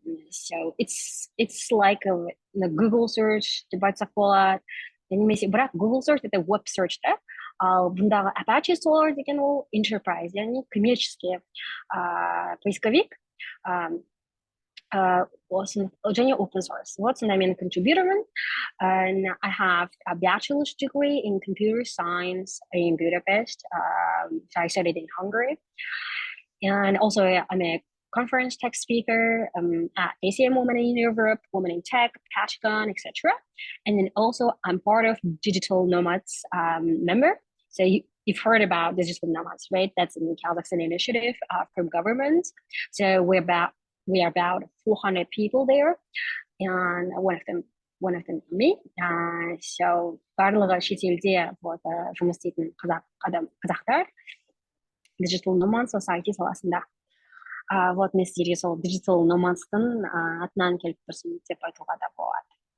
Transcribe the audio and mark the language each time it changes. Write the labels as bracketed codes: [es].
[en] So it's like a Google search, бірақ Google search это web search, да? [kk] Ал бұндағы Apache Solr деген ол enterprise, яғни [ru] коммерческий поисковик, [kk] және open source. Вот сонда мен contributorмын. [en] And I have a bachelor's degree in computer science in Budapest. So I studied in Hungary. And also I'm a conference tech speaker at ACM Women in Europe, Women in Tech, Patagon, etc. And then also I'm part of Digital Nomads member. So you've heard about Digital Nomads, right? That's in Kazakhstan initiative from government. So we are about 400 people there, and one of them me. [kk] So барлығы шетелде вот жұмыс істейтін қазақтар Digital Nomad Society саласында. Вот мен сіздерге сол Digital Nomads'тың атынан келіп тұрсын деп айтуға да болады.